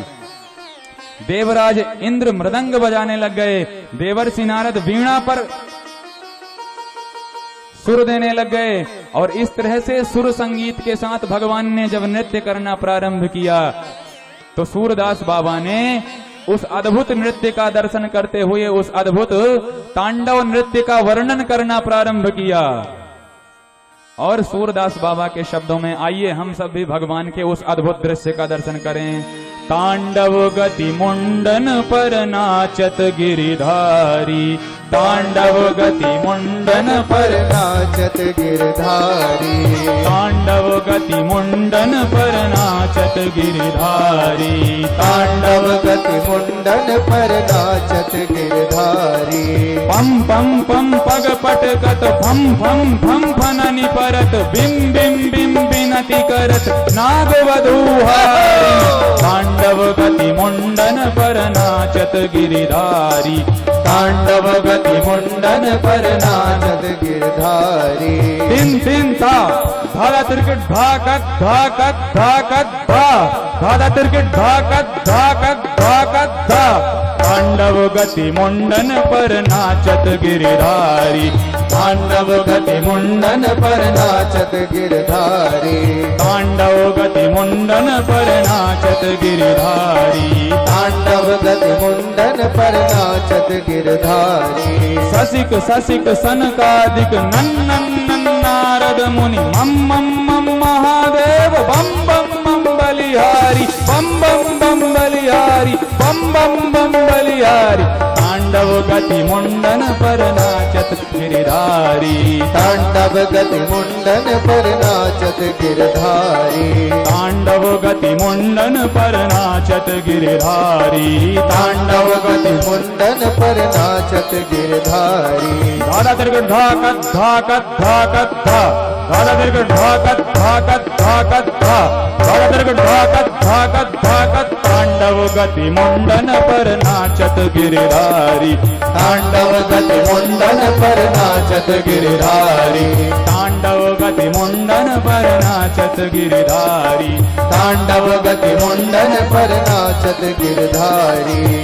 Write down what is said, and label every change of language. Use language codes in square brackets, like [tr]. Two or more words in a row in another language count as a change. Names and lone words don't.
[hi] देवराज इंद्र मृदंग बजाने लग गए, देवर्षि नारद वीणा पर सुर देने लग गए, और इस तरह से सुर संगीत के साथ भगवान ने जब नृत्य करना प्रारंभ किया तो सूरदास बाबा ने उस अद्भुत नृत्य का दर्शन करते हुए उस अद्भुत तांडव नृत्य का वर्णन करना प्रारंभ किया। और सूरदास बाबा के शब्दों में आइए हम सब भी भगवान के उस अद्भुत दृश्य का दर्शन करें। [bra] तांडव गति मुंडन पर नाचत गिरिधारी, तांडव गति मुंडन पर नाचत गिरधारी, तांडव गति मुंडन पर नाचत गिरिधारी, तांडव गति मुंडन पर नाचत गिरधारी। पम पम पम पग पटकत फम फम फम फननि परत, बिम बिम बिम बिनति करत नागवधूहारी। तांडव गति मुंडन पर नाचत गिरिधारी, तांडव गति मुंडन पर नाचत गिरधारी। तीन तीन था धारा तिरकट धाकक धाकक धाकक धा, धारा तिरकट धाकक धाकक धाकक धा। तांडव गति मुंडन पर नाचत गिरिधारी, तांडव गति मुंडन पर नाचत गिरधारी, तांडव गति मुंडन पर नाचत गिरिधारी, तांडव गति मुंडन पर नाचत गिरधारी। ससिक ससिक सनकादिक नन्नन नारद मुनि मम मम मम महादेव बम बम बम बलिहारी, बम बम बम बलिहारी, बम बम बम बलिहारी। तांडव गति मुंडन पर नाचत गिरिधारी, तांडव गति मुंडन पर नाचत गिरधारी, तांडव गति मुंडन पर नाचत गिरिधारी, तांडव गति मुंडन पर नाचत गिरधारी। धारा तिरकट धाकत धाकत धाकत धा, धारा तिरकट धाकत धाकत धाकत धा, धारा तिरकट धाकत धाकत धाकत। तांडव गति मुंडन पर नाचत गिरिधारी, तांडव गति मुंडन पर नाचत गिरधारी, तांडव गति मुंडन पर नाचत गिरिधारी, तांडव गति मुंडन पर नाचत गिरधारी।